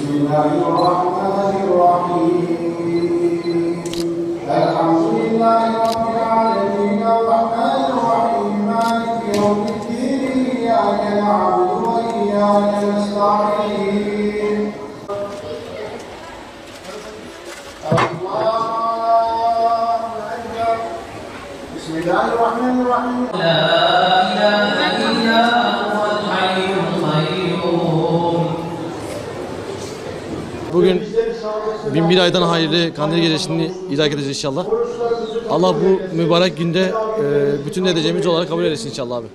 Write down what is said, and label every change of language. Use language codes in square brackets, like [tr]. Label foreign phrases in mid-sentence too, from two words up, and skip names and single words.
[ar] Bismillahirrahmanirrahim. Elhamdülillahi يوم الدين إياك نعبد وإياك نستعين الله أكبر بسم الله الرحمن الرحيم [tr] Bugün bin bir aydan hayırlı Kandil Gecesi'ni idrak edeceğiz inşallah. Allah bu mübarek günde bütün edeceğimiz olarak kabul eylesin inşallah abi.